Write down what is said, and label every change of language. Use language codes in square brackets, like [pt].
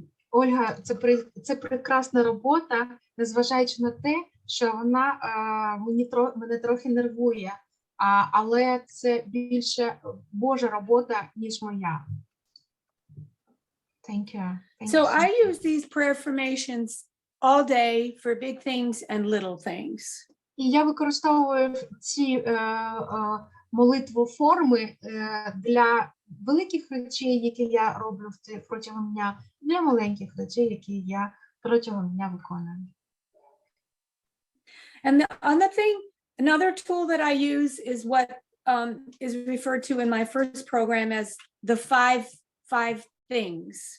[uk] Ольга, це прекрасна робота, незважаючи на те, що вона мене трохи нервує, але це більше Божа робота, ніж моя. [en] Thank you. So I use these prayer affirmations all day for big things and little things. [uk] І я використовую ці молитву форми для великих речей, які я роблю протягом дня, для маленьких речей, які я протягом дня виконую. [en] And the other thing, another tool that I use is what is referred to in my first program as the five things.